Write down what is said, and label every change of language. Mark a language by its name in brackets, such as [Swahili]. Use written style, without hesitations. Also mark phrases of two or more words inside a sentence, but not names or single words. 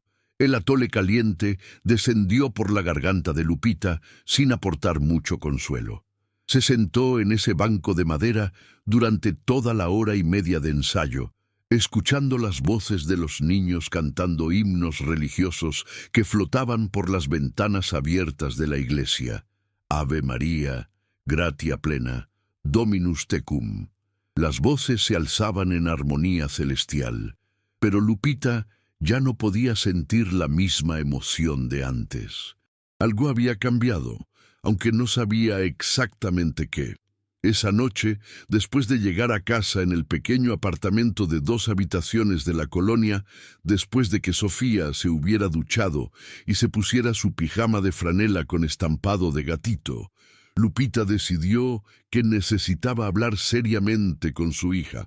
[Spanish] El atole caliente descendió por la garganta de Lupita sin aportar mucho consuelo. Se sentó en ese banco de madera durante toda la hora y media de ensayo, escuchando las voces de los niños cantando himnos religiosos que flotaban por las ventanas abiertas de la iglesia. [Latin] Ave María, gratia plena, Dominus tecum. [Spanish] Las voces se alzaban en armonía celestial, pero Lupita ya no podía sentir la misma emoción de antes. Algo había cambiado, aunque no sabía exactamente qué. Esa noche, después de llegar a casa en el pequeño apartamento de 2 habitaciones de la colonia, después de que Sofía se hubiera duchado y se pusiera su pijama de franela con estampado de gatito, Lupita decidió que necesitaba hablar seriamente con su hija.